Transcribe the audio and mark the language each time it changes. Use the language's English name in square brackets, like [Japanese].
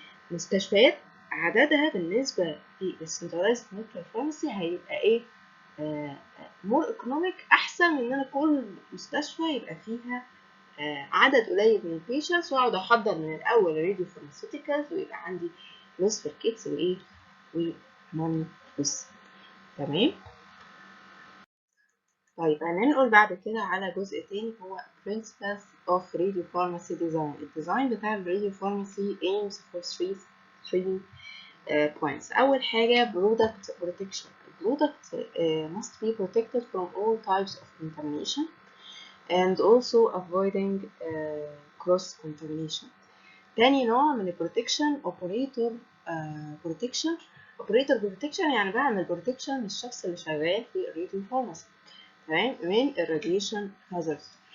[Arabic] المستشفيات عددها بالنسبة للسنتراليزد نيوكلير فارماسي هيبقى ايه مور ايكونوميك، احسن من ان انا كل مستشفى يبقى فيها عدد قليل من البيشنتس واقعد احضر من الاول الراديو فارماسيوتيكالز ويبقى عندي نصف الكيتس وايه وماني بس، تمام. طيب هننقل بعد كده على جزء تاني هو [English] principles of radiopharmacy design. [Arabic] الديزاين بتاع الراديو فارماسي [English] aims for three points. [Arabic] أول حاجة [English] product protection. product must be protected from all types of contamination and also avoiding cross contamination. [Arabic] تاني نوع من البروتكشن [English] operator protection. operator protection [Arabic] يعني بعمل protection للشخص اللي شغال في الراديو فارماسي، تمام، من الراديشن hazards.